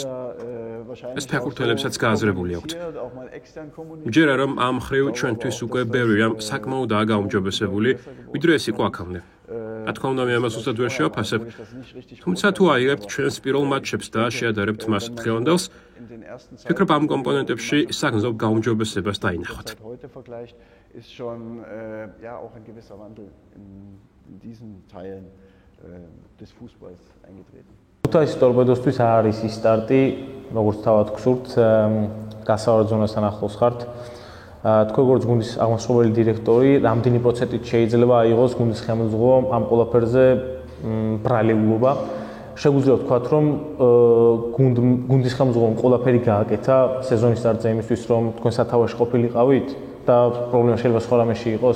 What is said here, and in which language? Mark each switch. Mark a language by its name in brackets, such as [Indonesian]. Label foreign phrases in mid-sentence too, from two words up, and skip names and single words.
[Georgian] ეს ფეხბურთელებსაც გააზრებული აქვთ. მჯერა რომ ამ მხრივ ჩვენთვის უკვე ბევრი რამ საკმაოდაა გაუმჯობესებული, ვიდრე ეს იყო აქამდე. რა თქმა უნდა, მე ამას უბრალოდ ვერ შევაფასებ. თუმცა თუ აიღებთ ჩვენს პირველ მატჩებს და შეადარებთ მას დღევანდელს, ფიქრობ ამ კომპონენტებში საგრძნობ გაუმჯობესებას დაინახავთ. [German] des Fußballs eingetreten. [Georgian] ქუთაისის ტორპედოსთვის არის ის სტარტი, როგორც თავად გსურთ, გასავარდ ზონასთან ახლოს ხართ. თქვენ როგორც გუნდის აღმასრულებელი დირექტორი, რამდენი პროცენტით შეიძლება აიღოს გუნდის ხელმძღვანელობა ამ ყველაფერზე ბრალეულობა? შეგვიძლია ვთქვათ, რომ გუნდის ხელმძღვანელობამ ყველაფერი გააკეთა სეზონის სტარტზე იმისთვის, რომ თქვენ სათავეში ყოფილიყავით და პრობლემა შეიძლება სხვა რამეში იყოს?